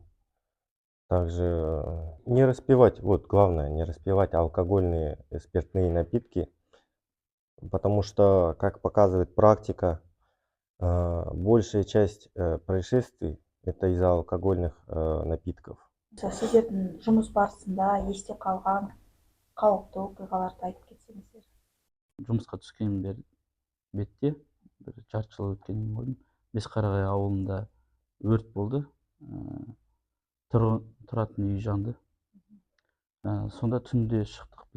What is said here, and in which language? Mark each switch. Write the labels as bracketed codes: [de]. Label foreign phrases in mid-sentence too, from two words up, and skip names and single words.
[ru] Также не распивать, главное, не распивать алкогольные и спиртные напитки. Потому что, как показывает практика, большая часть происшествий Это из-за алкогольных напитков. [kk] Сіздердің жұмыс барысында есте қалған қауіпті оқиғаларды айтып кетсеңіздер. Жұмысқа түскен бетте бір жарты жыл өткеннен кейін Бесқарағай ауылында өрт болды. Тұратын үй жанды. Сонда түнде шықтық біз.